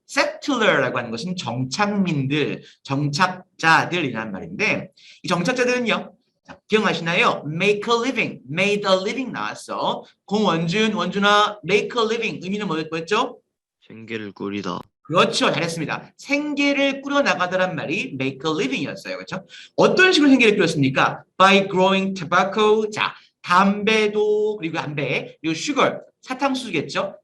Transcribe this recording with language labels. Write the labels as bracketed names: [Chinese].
[Korean] settler라고 하는 것은 정착민들, 정착자들이라는 말인데 이 정착자들은요. 자, 기억나시나요? [English] make a living, made a living 나왔어. [Korean] 원준아, make a living 의미는 뭐였죠? 생계를 꾸리다. 그렇죠. 잘했습니다. 생계를 꾸려나가다란 말이 make a living이었어요. 그렇죠? 어떤 식으로 생계를 꾸렸습니까? [English] By growing tobacco. [Korean] 자, 담배도 그리고 담배 그리고 sugar 사탕수수겠죠?